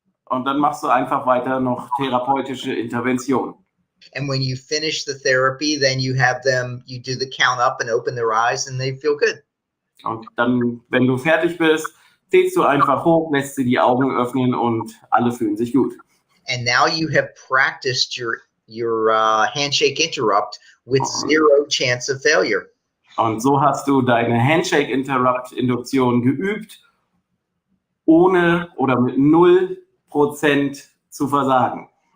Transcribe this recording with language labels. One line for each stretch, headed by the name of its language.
German: Und dann machst du einfach weiter noch therapeutische Intervention.
English: And when you finish the therapy, then you do the count up and open their eyes and they feel good.
German: Und dann, wenn du fertig bist, zählst du einfach hoch, lässt sie die Augen öffnen und alle fühlen sich gut.
English: And now you have practiced your handshake interrupt with 0 chance of failure.
German: Und so hast du deine Handshake Interrupt Induktion geübt, ohne oder mit 0% zu versagen.